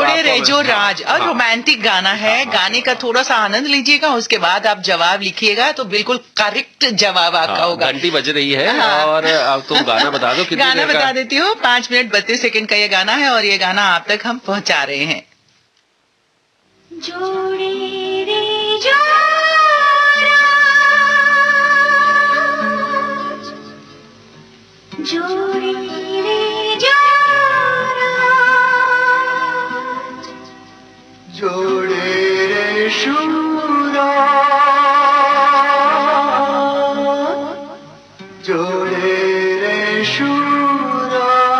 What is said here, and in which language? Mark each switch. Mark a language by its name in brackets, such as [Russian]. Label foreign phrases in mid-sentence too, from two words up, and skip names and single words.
[Hindi] रेजो राज और रोमांटिक गाना है। गाने का थोड़ा सा आनंद लीजिएगा, उसके बाद आप जवाब लिखिएगा तो बिल्कुल करेक्ट जवाब आपका होगा। घंटी बज रही है और अब तुम गाना बता दो। गाना बता देती हूँ। 5 मिनट 32 सेकंड का ये गाना है और ये गाना आप तक हम पहुंचा रहे हैं। जोड़े रे जो जोड़े रे जोड़े रे शूरा, जोड़े रे शूरा,